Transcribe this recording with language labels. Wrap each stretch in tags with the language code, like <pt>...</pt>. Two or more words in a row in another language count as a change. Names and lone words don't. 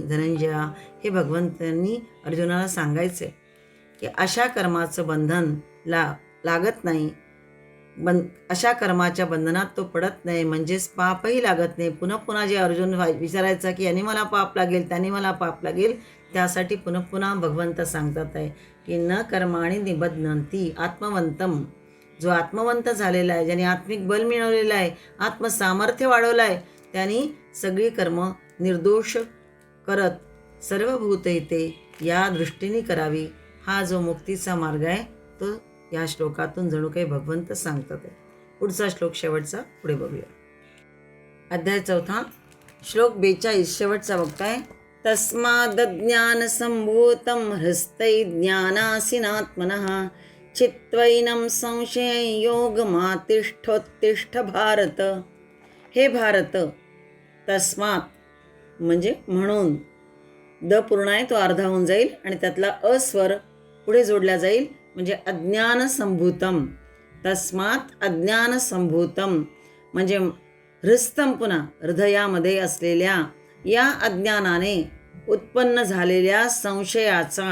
<mr>धनंजया, हे भगवंतांनी अर्जुनाला सांगायचे की अशा कर्माचं बंधन लागत नाही, अशा कर्माच्या बंधनात तो पडत नाही, म्हणजेच पापही लागत नाही. पुन्हा पुन्हा जे अर्जुन विचारायचा की याने मला पाप लागेल, त्याने मला पाप लागेल, त्यासाठी पुन्हा पुन्हा भगवंत सांगतात आहे की</mr> <sa>न कर्माणि निबध्नन्ति आत्मवंतम.</sa> <mr>जो आत्मवंत झालेला आहे, ज्याने आत्मिक बल मिळवलेलं आहे, आत्मसामर्थ्य वाढवलं आहे, त्यांनी सगळी कर्म निर्दोष करत सर्व भूतहिते या दृष्टीने करावी. हा जो मुक्तीचा मार्ग आहे तो या श्लोकातून जणू काही भगवंत सांगतात आहे. पुढचा श्लोक शेवटचा पुढे बघूया. अध्याय 4 श्लोक 42 शेवटचा बघताय.</mr> <sa>तस्माद्ज्ञान संभूतं हृस्तै ज्ञानासीनात्मनः चित्वैनं संशय योगमातिष्ठोत्तिष्ठ भारत.</sa> <mr>हे भारत, तस्मात म्हणजे म्हणून, द पूर्ण आहे तो अर्धा होऊन जाईल आणि त्यातला अस्वर पुढे जोडला जाईल म्हणजे</mr> <sa>अज्ञान संभूतम. तस्मात अज्ञान संभूतम</sa> <mr>म्हणजे हृस्तम, पुन्हा हृदयामध्ये असलेल्या या अज्ञानाने उत्पन्न झालेल्या संशयाचा.</mr>